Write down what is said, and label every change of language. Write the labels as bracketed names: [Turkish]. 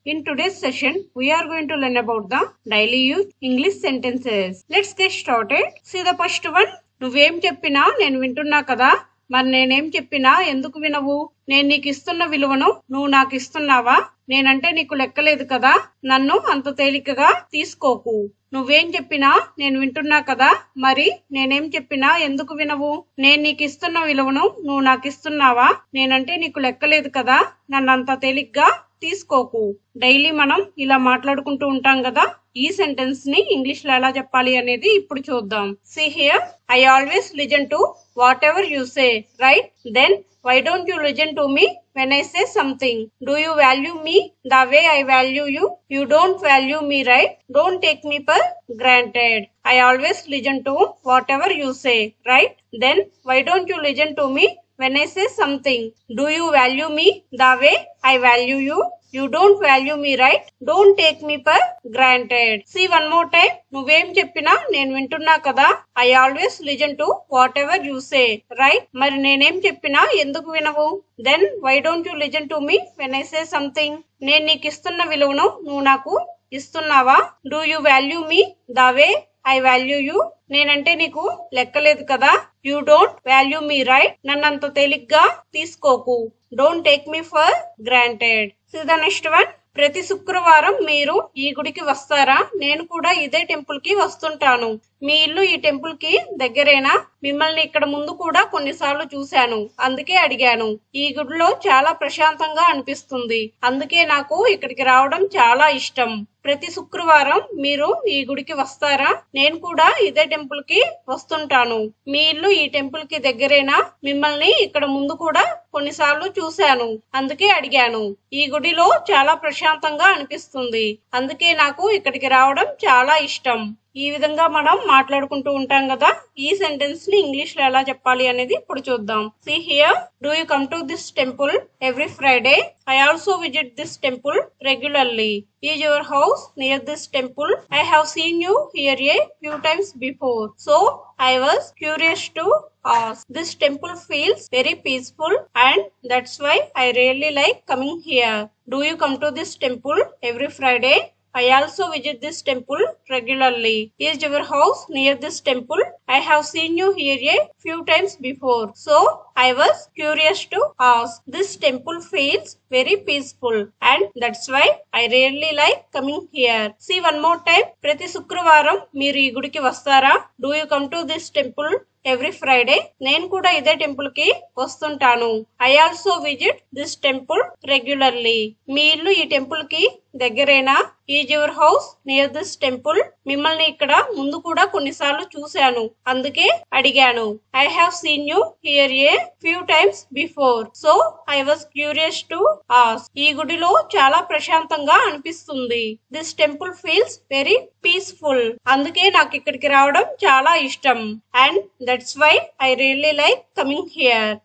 [English] In today's session, we are going to learn about the daily use English sentences. Let's get started. See the first one. [Telugu] నువ్వేం చెప్పినా నేను వింటున్నా కదా, మరి నేనేం చెప్పినా ఎందుకు వినవు? నేను నీకు ఇస్తున్న విలువను నువ్వు నాకు ఇస్తున్నావా? నేనంటే నీకు లెక్కలేదు కదా, నన్ను అంత తేలికగా తీసుకోకు. నువ్వేం చెప్పినా నేను వింటున్నా కదా, మరి నేనేం చెప్పినా ఎందుకు వినవు? నేను నీకు ఇస్తున్న విలువను నువ్వు నాకు ఇస్తున్నావా? నేనంటే నీకు లెక్కలేదు కదా, నన్ను అంత తేలిగ్గా తీసుకోకు. డైలీ మనం ఇలా మాట్లాడుకుంటూ ఉంటాం కదా, ఈ సెంటెన్స్ ని ఇంగ్లీష్ లో ఎలా చెప్పాలి అనేది ఇప్పుడు చూద్దాం. [English] See here, I always listen to whatever you say, right? Then why don't you listen to me when I say something? Do you value me the way I value you? You don't value me, right? Don't take me for granted. I always listen to whatever you say, right? Then why don't you listen to me when I say something? Do you value me the way I value you? You don't value me, right? Don't take me for granted. See one more time. [Telugu] నువ్వేం చెప్పినా నేను వింటున్నా కదా. [English] I always listen to whatever you say, right? [Telugu] మరి నేనేం చెప్పినా ఎందుకు వినవు? [English] Then why don't you listen to me when I say something? [Telugu] నేను నీకు ఇస్తున్న విలువను నువ్వు నాకు ఇస్తున్నావా? [English] Do you value me the way I value you? [Telugu] నేనంటే నీకు లెక్కలేదు కదా. [English] You don't value me, right? [Telugu] నన్నంత తేలిగ్గా తీసుకోకు. [English] Don't take me for granted. See the next one. [Telugu] ప్రతి శుక్రవారం మీరు ఈ గుడికి వస్తారా? నేను కూడా ఇదే టెంపుల్ కి వస్తుంటాను. మీ ఇల్లు ఈ టెంపుల్ కి దగ్గరేనా? మిమ్మల్ని ఇక్కడ ముందు కూడా కొన్నిసార్లు చూశాను, అందుకే అడిగాను. ఈ గుడిలో చాలా ప్రశాంతంగా అనిపిస్తుంది, అందుకే నాకు ఇక్కడికి రావడం చాలా ఇష్టం. ప్రతి శుక్రవారం మీరు ఈ గుడికి వస్తారా? నేను కూడా ఇదే టెంపుల్ కి వస్తుంటాను. మీ ఇల్లు ఈ టెంపుల్ కి దగ్గరేనా? మిమ్మల్ని ఇక్కడ ముందు కూడా కొన్నిసార్లు చూశాను, అందుకే అడిగాను. ఈ గుడిలో చాలా ప్రశాంతంగా అనిపిస్తుంది, అందుకే నాకు ఇక్కడికి రావడం చాలా ఇష్టం. ఈ విధంగా మనం మాట్లాడుకుంటూ ఉంటాం కదా, ఈ సెంటెన్స్ ని ఇంగ్లీష్ లో ఎలా చెప్పాలి అనేది ఇప్పుడు చూద్దాం. [English] See here, do you come to this temple every Friday? I also visit this temple regularly. Is your house near this temple? I have seen you here a few times before, so I was curious to ask. This temple feels very peaceful and that's why I really like coming here. Do you come to this temple every Friday? I also visit this temple regularly. Is your house near this temple? I have seen you here a few times before, so I was curious to ask. This temple feels very peaceful and that's why I really like coming here. See one more time. [Telugu] ప్రతి శుక్రవారం మీరు ఈ గుడికి వస్తారా? [English] Do you come to this temple every Friday? [Telugu] నేను కూడా ఇదే temple కి వస్తుంటాను. [English] I also visit this temple regularly. [Telugu] మీ ఇల్లు ఈ టెంపుల్ కి దగ్గరేనా? [English] Is your house near this temple? [Telugu] మిమ్మల్ని ఇక్కడ ముందు కూడా కొన్నిసార్లు చూశాను, అందుకే అడిగాను. [English] I have seen you here a few times before, so I was curious to ask. [Telugu] ఈ గుడిలో చాలా ప్రశాంతంగా అనిపిస్తుంది. [English] This temple feels very peaceful. [Telugu] అందుకే నాకు ఇక్కడికి రావడం చాలా ఇష్టం. [English] And that's why I really like coming here.